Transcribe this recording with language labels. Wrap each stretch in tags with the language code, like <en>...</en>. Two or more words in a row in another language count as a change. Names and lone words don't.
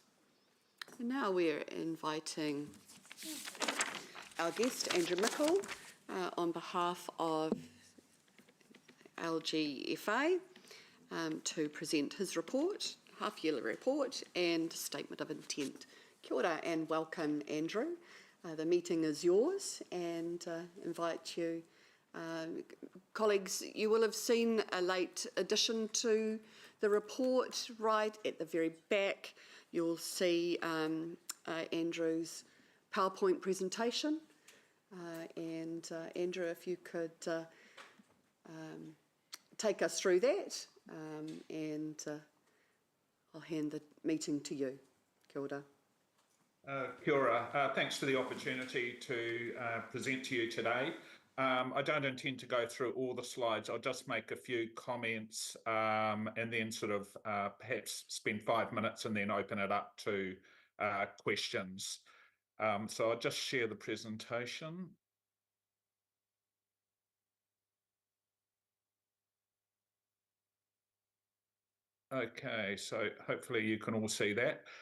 <en>And now we're inviting our guest, Andrew Mickle, on behalf of LGFA, to present his report, half-yearly report and statement of intent.</en> <mi>Kia ora</mi> <en>and welcome, Andrew. The meeting is yours, and invite you. Colleagues, you will have seen a late addition to the report. Right at the very back, you'll see Andrew's PowerPoint presentation. Andrew, if you could take us through that, and I'll hand the meeting to you.</en> <mi>Kia ora. Kia ora.</mi> <en>Thanks for the opportunity to present to you today. I don't intend to go through all the slides. I'll just make a few comments and then sort of perhaps spend 5 minutes and then open it up to questions. So I'll just share the presentation. Okay, so hopefully you can all see that.</en>